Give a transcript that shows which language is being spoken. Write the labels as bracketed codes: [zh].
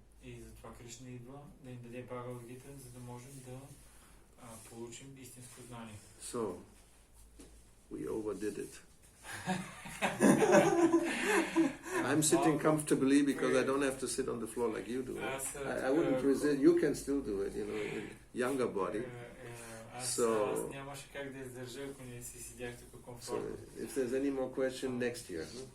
[bg] И затова Кришна идва да ни даде Бхагавад Гита, за да можем да получим истинско знание. [en] So, we overdid it. I'm sitting comfortably because I don't have to sit on the floor like you do. I wouldn't resist. You can still do it, younger body. [bg] Аз нямаше как да издържа, ако не си седях тук комфортно. [en] So, if there's any more question, next year.